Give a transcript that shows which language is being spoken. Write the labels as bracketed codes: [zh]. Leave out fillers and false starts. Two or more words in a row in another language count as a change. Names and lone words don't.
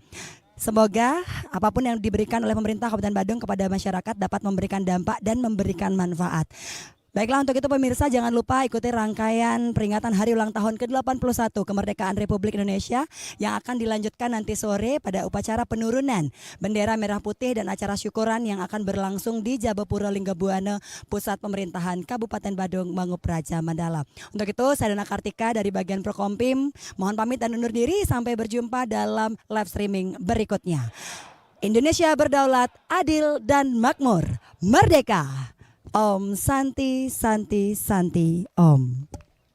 [id] Semoga apapun yang diberikan oleh pemerintah Kabupaten Badung kepada masyarakat dapat memberikan dampak dan memberikan manfaat. Baiklah untuk itu pemirsa jangan lupa ikuti rangkaian peringatan hari ulang tahun ke-81 kemerdekaan Republik Indonesia yang akan dilanjutkan nanti sore pada upacara penurunan bendera merah putih dan acara syukuran yang akan berlangsung di Jabapura Linggabuana, Pusat Pemerintahan Kabupaten Badung, Mangup Raja Mandala. Untuk itu saya Dana Kartika dari bagian Prokompim mohon pamit dan undur diri, sampai berjumpa dalam live streaming berikutnya. Indonesia berdaulat, adil dan makmur, merdeka. [sa] Om Santi Santi Santi Om.